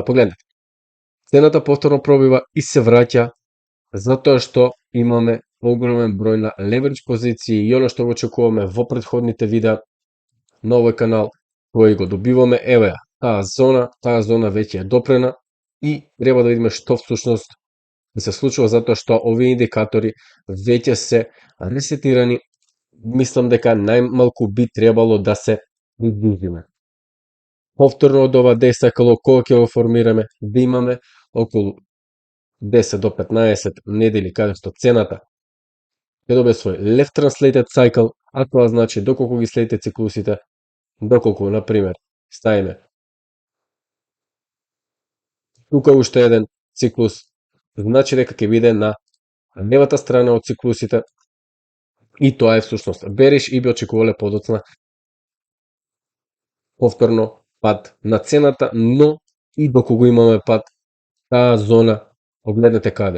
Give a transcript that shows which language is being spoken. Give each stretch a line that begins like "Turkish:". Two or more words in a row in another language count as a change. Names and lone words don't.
Macedonian: Погледнете, цената повторно пробива и се враќа затоа што имаме огромен број на леверидж позиции и оно што го очекуваме во претходните видеа на овој канал, кој го добиваме, еве таа зона веќе е допрена и треба да видиме што всушност се случува затоа што овие индикатори веќе се ресетирани. Мислам дека најмалку би требало да се приближиме повторно од ова десакало, кога ќе го формираме, да имаме околу 10 до 15 недели каде што цената ќе добие свој
English: left translated cycle,
Macedonian: а тоа значи доколку ги следите циклусите, доколку, например, ставиме тука уште еден циклус, значи дека ќе биде на левата страна од циклусите и тоа е всушност бериш и би очекувале подоцна повторно пад на цената, но и доколку имаме пад, таа зона, погледнете каде.